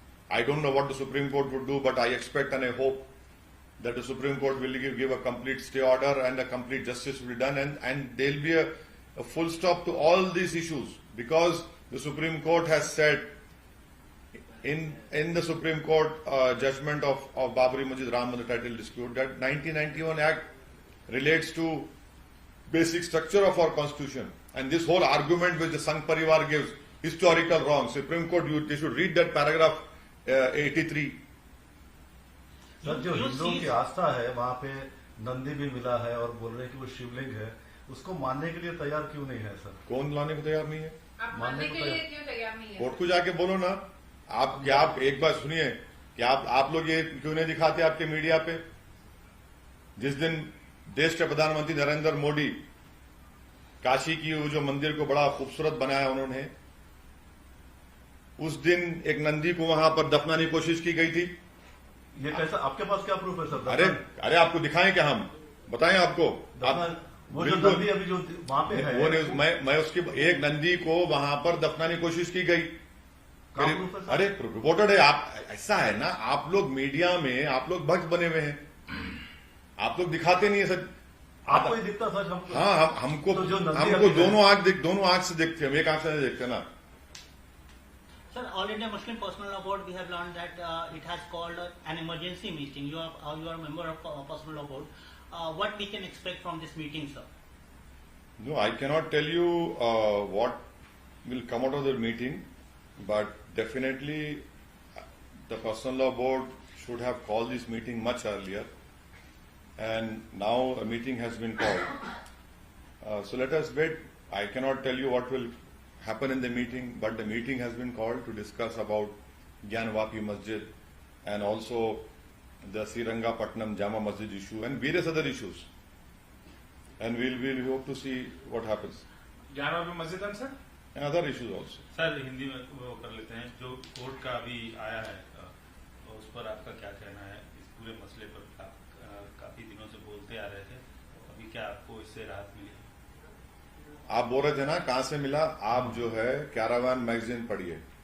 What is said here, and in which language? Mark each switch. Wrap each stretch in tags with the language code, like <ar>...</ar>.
<en>I don't know what the Supreme Court would do, but I expect and I hope that the Supreme Court will give a complete stay order and a complete justice will be done, and there will be a full stop to all these issues, because the Supreme Court has said in the Supreme Court judgment of Babri Masjid Ram Mandir title dispute that 1991 Act relates to basic structure of our constitution, and this whole argument which the Sangh Parivar gives, historical wrong. Supreme Court, they should read that paragraph 83.</en> <hi>Sir, जो हिंदुओं की आस्था है वहाँ पे नंदी भी मिला है और बोल रहे हैं कि वो शिवलिंग है, उसको मानने के लिए तैयार क्यों नहीं है सर? कौन लाने को तैयार नहीं है? आप मानने के लिए क्यों तैयार नहीं है? कोर्ट को जाके बोलो ना। आप एक बार सुनिए कि आप लोग ये क्यों नहीं दिखाते आपके मीडिया पे? जिस दिन देश के प्रधानमंत्री नरेंद्र मोदी काशी की वो जो मंदिर को बड़ा खूबसूरत बनाया उन्होंने, उस दिन एक नंदी को वहां पर दफनाने की कोशिश की गई थी। ये कैसा, आपके पास क्या प्रूफ है सर? अरे आपको दिखाएं क्या, हम बताएं आपको? वो जो नंदी अभी जो वहां पे है, वो मैं उसकी एक नंदी को वहां पर दफनाने की कोशिश की गई। अरे रिपोर्टेड है। आप ऐसा है ना, आप लोग मीडिया में आप लोग भक्त बने हुए हैं, आप लोग दिखाते नहीं है सर। आपको ही दिखता सच हमको? हाँ, हमको तो हमको दोनों आंख से देखते हैं, हम एक आंख से नहीं देखते ना।</hi> <en>Sir, All India Muslim Personal Law Board, we have learned that it has called an emergency meeting. You are a member of Personal Law Board. What we can expect from this meeting, sir? No, I cannot tell you what will come out of the meeting, but definitely the Personal Law Board should have called this meeting much earlier, and now a meeting has been called. So let us wait. I cannot tell you what will happen in the meeting, but the meeting has been called to discuss about Gyan Vapi Masjid and also the Srirangapatnam Jama Masjid issue and various other issues. And we'll hope to see what happens. Gyan Vapi Masjid and sir? And other issues also.</en> <hi>Sir, Hindi में वो कर लेते हैं। जो court का अभी आया है उस पर आपका क्या कहना है? इस पूरे मसले पर आप काफी दिनों से बोलते आ रहे थे, अभी क्या आपको इससे राहत मिली? आप बोल रहे थे ना कहां से मिला? आप जो है कैरावान मैगजीन पढ़िए।</hi>